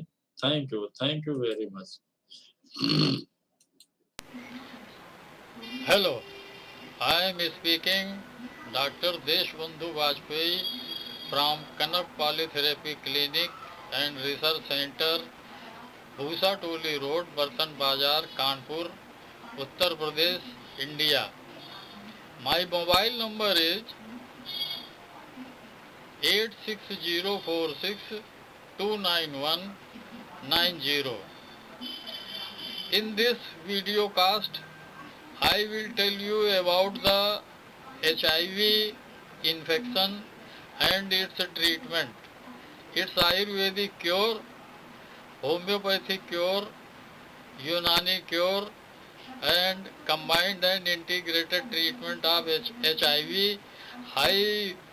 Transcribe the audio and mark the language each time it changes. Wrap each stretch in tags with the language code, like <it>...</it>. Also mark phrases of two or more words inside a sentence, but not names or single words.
<en>Thank you. Thank you very much. Hello, I am speaking Dr. Deshbandhu Bajpai from Kanap Polytherapy Clinic and Research Center, Bhusa Toli Road, Bartan Bazar, Kanpur, Uttar Pradesh, India. My mobile number is 86046291190. In this video cast, I will tell you about the HIV infection and its treatment, its Ayurvedic cure, homeopathic cure, Unani cure, and combined and integrated treatment of HIV, high</en>